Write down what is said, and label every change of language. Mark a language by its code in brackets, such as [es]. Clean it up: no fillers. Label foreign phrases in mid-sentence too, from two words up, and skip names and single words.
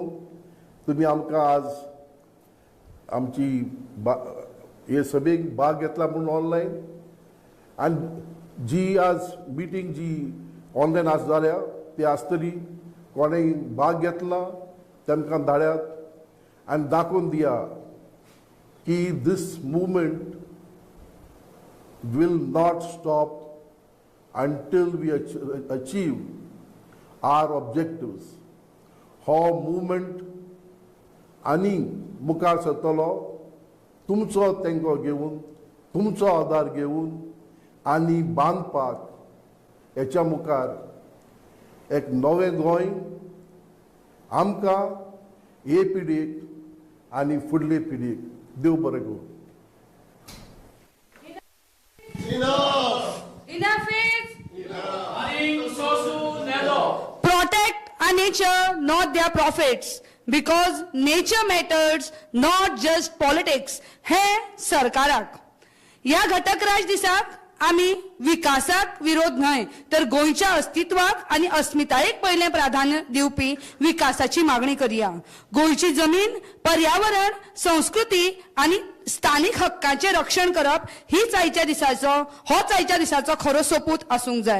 [kok] तुमी आमकां आज आमची हे सभेक भाग घेतला म्हणून ऑनलायन, आनी जी आज मिटींग जी ऑनलायन आज जाल्या ती आसतली. कोणेय भाग घेतला तांकां धाड्यात आनी दाखोवन दिया की [en] this movement will not stop until we achieve our objectives. [kok] हो movement आनी मुखार सरतलो तुमचो तेंको घेवन, तुमचो आदार घेवन आनी बांदपाक हेच्या मुखार एक नवें गोंय आमकां हे पिडीक आनी फुडले पिडीक. देव बरें करूं. [en] Enough is protect our nature, not their profits, because nature matters, not just politics. [kok] हे सरकाराक या घटकराज दिसाक आम्ही विकासाक विरोध न्हय तर गोंयच्या अस्तित्वाक आणि अस्मितायेक पहिले प्राधान्य दिवपी विकासाची मागणी करूया. गोंयची जमीन, पर्यावरण, संस्कृती आणि स्थानिक हक्कांचे रक्षण करप होच आयच्या दिसाचो खरो सोपूत आसूंक जाय.